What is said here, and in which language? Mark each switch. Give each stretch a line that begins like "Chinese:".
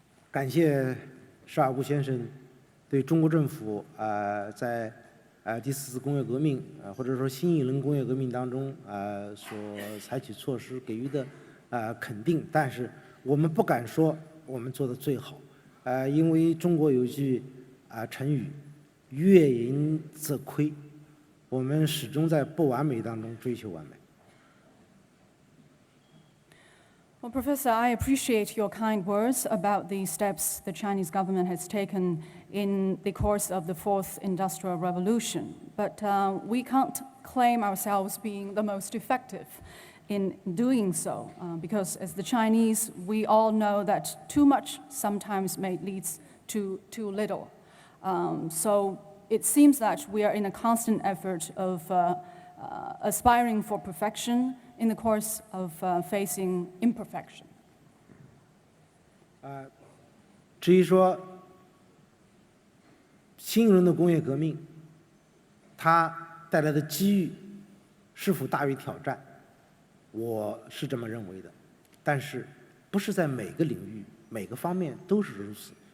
Chinese: 感谢12部先生对中国政府在第四次工业革命或者说新一轮工业革命当中所采取措施给予的肯定，但是我们不敢说我们做的最好，因为中国有一句成语“月盈则亏”，我们始终在不完美当中追求完美。
English: Well, Professor, I appreciate your kind words about the steps the Chinese government has taken in the course of the fourth industrial revolution. But we can't claim ourselves being the most effective in doing so, because as the Chinese, we all know that too much sometimes leads to too little. So it seems that we are in a constant effort of aspiring for perfection in the course of facing imperfection.
Chinese: 至于说新一轮的工业革命，它带来的机遇是否大于挑战，我是这么认为的。但是不是在每个领域、每个方面都是如此。